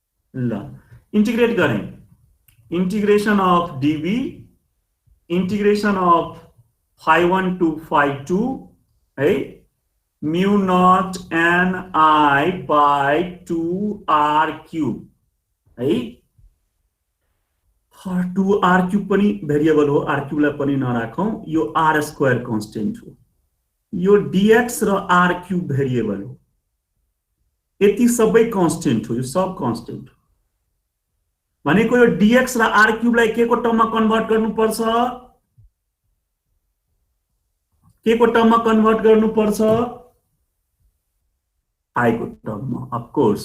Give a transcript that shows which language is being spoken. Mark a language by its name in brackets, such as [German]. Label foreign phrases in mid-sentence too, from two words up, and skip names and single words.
[Hindi] ल इंटीग्रेट करें, [English] integration of dv integration of phi1 to phi2 है mu not n i by 2r cube है। 2r cube [Nepali] पनि भेरिएबल हो, [English] r cube [Nepali] लाई पनि नराखौं, यो [English] r square constant [Nepali] हो, यो dx र [English] r cube variable [Nepali] हो, यति सबै कांस्टेंट हो, यो सब कांस्टेंट हो भनेको यो dx र [English] r cube [Nepali] लाई के को टर्ममा कन्भर्ट गर्नुपर्छ, के को टर्ममा कन्भर्ट गर्नुपर्छ, i को टर्ममा [English] of course.